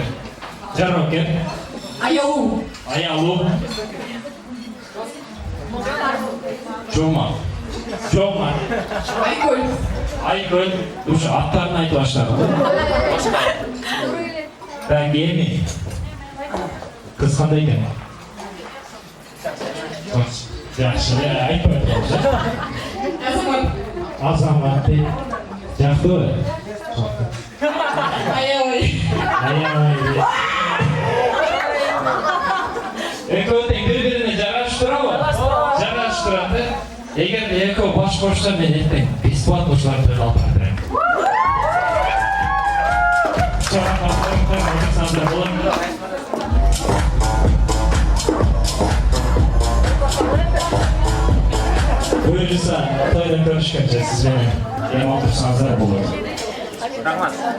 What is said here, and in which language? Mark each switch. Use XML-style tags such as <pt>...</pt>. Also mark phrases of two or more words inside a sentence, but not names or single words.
<ky>Жарокер. Аялуу. Аялуу. Жома. Жома. Айкөл. Айкөл. Ушу аттарын айтып баштадым. Рагеми. Кыз кандай экен?</ky> <kk>Жақсы, айтып айтып.</kk> <ky>Азамат. Азамат дейт. Жақсы ғой? Аябай. Аябай. Экөө тең бири-бирине жарашып турабы? Жарашып турат, Эгер экөө баш кошсо мен эртең бесплатно ушуларды алып барып берем. Буюрса, тойдан көрүшкөнчө сиз менен эми отурсаңыздар болот. Рахмат.</ky>